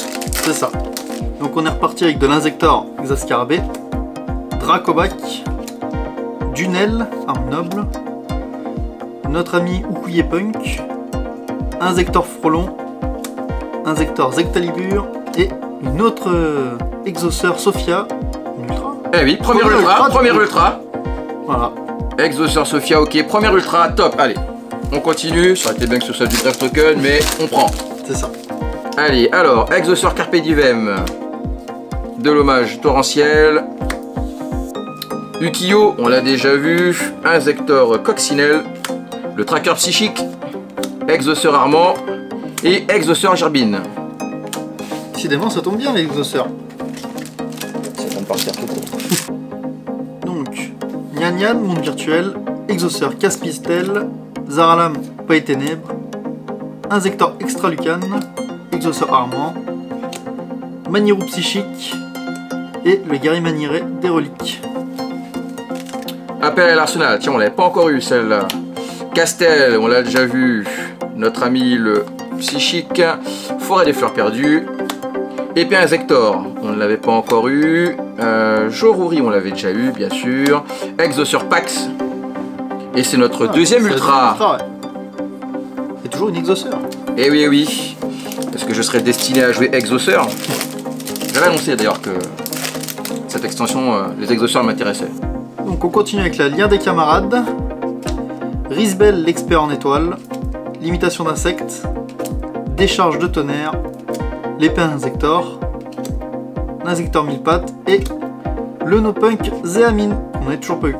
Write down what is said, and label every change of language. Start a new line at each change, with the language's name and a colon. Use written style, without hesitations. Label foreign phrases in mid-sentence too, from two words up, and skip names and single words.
French: C'est ça. Donc on est reparti avec de l'Insector Exascarabée, Dracobac, Dunel, arme noble, notre ami Ukuye Punk, Insector Frelon, Insector Zectalibur et une autre Exauceur Sophia, une ultra. Eh oui, première ultra. Voilà. Exauceur Sophia, ok, première ultra, top, allez. On continue, ça aurait été bien que ce soit du draft token, mais on prend. C'est ça. Allez, alors, Exauceur Carpe Diem, de l'hommage torrentiel. Ukiyo, on l'a déjà vu. Insector Coccinelle, le tracker psychique, Exauceur Armand et Exauceur Gerbine. Décidément, ça tombe bien les exauceurs. C'est bon de partir tout court. Donc, Nyan Nyan, monde virtuel, Exauceur Caspistel, Zaralam, Paille Ténèbres, Insector Extralucan, Exauceur Armand, Maniru Psychique et le guerrier manieré des reliques. Appel à l'arsenal, tiens, on l'avait pas encore eu celle-là. Castel, on l'a déjà vu. Notre ami le psychique. Forêt des fleurs perdues. Épée Insector, on ne l'avait pas encore eu. Joruri, on l'avait déjà eu, bien sûr. Exauceur Pax. Et c'est notre deuxième ultra. Ouais. C'est toujours une exauceur. Eh oui, oui. Parce que je serais destiné à jouer Exauceur. J'avais annoncé d'ailleurs que cette extension, les exauceurs m'intéressaient. Donc on continue avec la Lien des camarades, Risbel l'expert en étoiles, Limitation d'insectes, Décharge de tonnerre, l'épée Insector, l'Insector mille pattes et le no-punk Zéamine. On n'avait toujours pas eu.